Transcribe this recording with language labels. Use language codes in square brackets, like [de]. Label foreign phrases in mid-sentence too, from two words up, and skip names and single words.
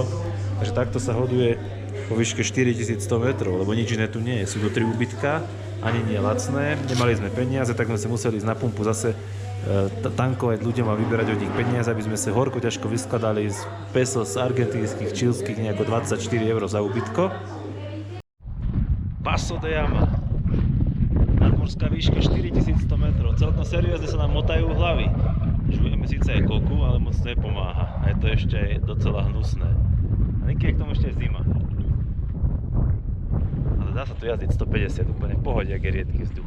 [sk] Takže takto sa hoduje po výške 4100 metrov, lebo nič iné tu nie je. Sú to 3 úbytka, ani nie lacné, nemali sme peniaze, tak sme si museli ísť na pumpu zase tankovať ľuďom a vyberať od nich peniaze, aby sme sa horko ťažko vyskladali z pesos argentínskych, čilských nejako 24 € za úbytko. Paso de Llama. Nadmorská výška 4100 metrov. Celkom seriózne sa nám motajú hlavy. Žujeme síce aj koku, ale moc nepomáha. A je to ešte aj docela hnusné. A niekedy k tomu ešte je zima. Ale dá sa tu jazdiť 150, úplne v pohode, ak je riedky vzduch.